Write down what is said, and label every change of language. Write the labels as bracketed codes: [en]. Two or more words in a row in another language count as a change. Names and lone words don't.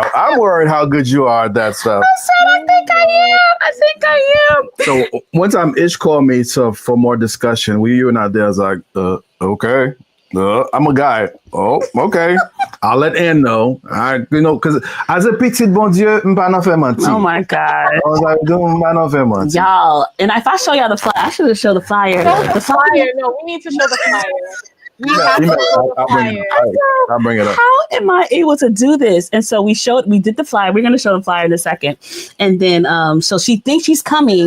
[en] I'm worried how good you are at that stuff. I said, I think I am. So one time Ish called me for more discussion. You were not there. I was like, okay. I'm a guy. Oh, okay. I'll let Ann know. Because as a [ht] petit bon Dieu, m'pas nan fè menti. [en] Oh my God. I was like, [ht] m'pas nan fè menti. [en] Y'all, and if I show y'all the flyer, I should have showed the flyer. Show The the flyer. flyer. No, we need to show the flyer. We Yeah, have to email it. show the I'll bring flyer. it. I'll bring it up. How am I able to do this? And so we did the flyer. We're going to show the flyer in a second. And then, so she thinks she's coming.